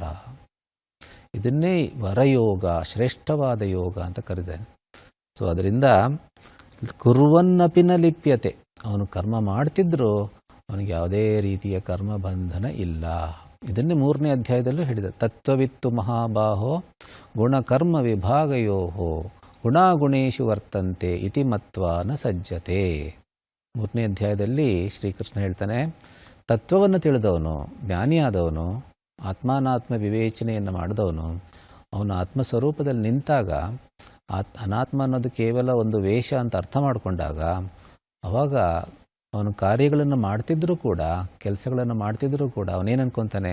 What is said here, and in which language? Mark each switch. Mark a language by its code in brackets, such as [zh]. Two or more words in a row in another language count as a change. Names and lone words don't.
[kn] ಇದನ್ನೇ ವರಯೋಗ, ಶ್ರೇಷ್ಠವಾದ ಯೋಗ ಅಂತ ಕರೆದಾನೆ. ಸೊ ಅದರಿಂದ [sa] ಕುರ್ವನ್ನಪಿನ ಲಿಪ್ಯತೆ, [kn] ಅವನು ಕರ್ಮ ಮಾಡ್ತಿದ್ರೂ ಅವನಿಗೆ ಯಾವುದೇ ರೀತಿಯ ಕರ್ಮ ಬಂಧನ ಇಲ್ಲ. ಇದನ್ನೇ 3ನೇ ಅಧ್ಯಾಯದಲ್ಲೂ ಹೇಳಿದ, [sa] ತತ್ವವಿತ್ತು ಮಹಾಬಾಹೋ ಗುಣಕರ್ಮ ವಿಭಾಗಯೋಹೋ ಗುಣಾಗುಣೇಶು ವರ್ತಂತೆ ಇತಿ ಮತ್ವಾ ನ ಸಜ್ಜತೆ. [kn] 3ನೇ ಅಧ್ಯಾಯದಲ್ಲಿ ಶ್ರೀಕೃಷ್ಣ ಹೇಳ್ತಾನೆ, ತತ್ವವನ್ನು ತಿಳಿದವನು, ಜ್ಞಾನಿಯಾದವನು, ಆತ್ಮಾನಾತ್ಮ ವಿವೇಚನೆಯನ್ನು ಮಾಡಿದವನು, ಅವನು ಆತ್ಮಸ್ವರೂಪದಲ್ಲಿ ನಿಂತಾಗ ಅನಾತ್ಮ ಅನ್ನೋದು ಕೇವಲ ಒಂದು ವೇಷ ಅಂತ ಅರ್ಥ ಮಾಡಿಕೊಂಡಾಗ ಆವಾಗ ಅವನು ಕಾರ್ಯಗಳನ್ನು ಮಾಡ್ತಿದ್ದರೂ ಕೂಡ, ಕೆಲಸಗಳನ್ನು ಮಾಡ್ತಿದ್ದರೂ ಕೂಡ ಅವನೇನು ಅನ್ಕೊತಾನೆ?